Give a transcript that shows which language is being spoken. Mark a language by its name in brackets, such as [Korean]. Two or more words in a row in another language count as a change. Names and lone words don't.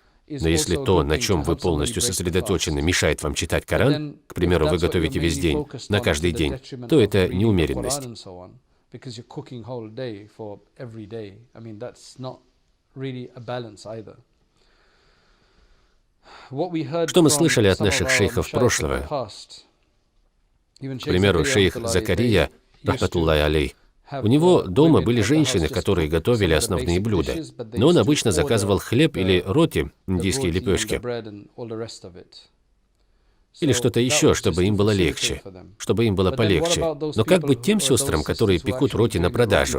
[Russian] Но если то, на чем вы полностью сосредоточены, мешает вам читать Коран, к примеру, вы готовите весь день, на каждый день, то это неумеренность. Что мы слышали от наших шейхов прошлого? К примеру, шейх Закария, [Arabic] رحمة الله عليه, [Russian] у него дома были женщины, которые готовили основные блюда, но он обычно заказывал хлеб или роти, индийские лепешки, или что-то еще, чтобы им было легче, чтобы им было полегче. Но как быть тем сестрам, которые пекут роти на продажу?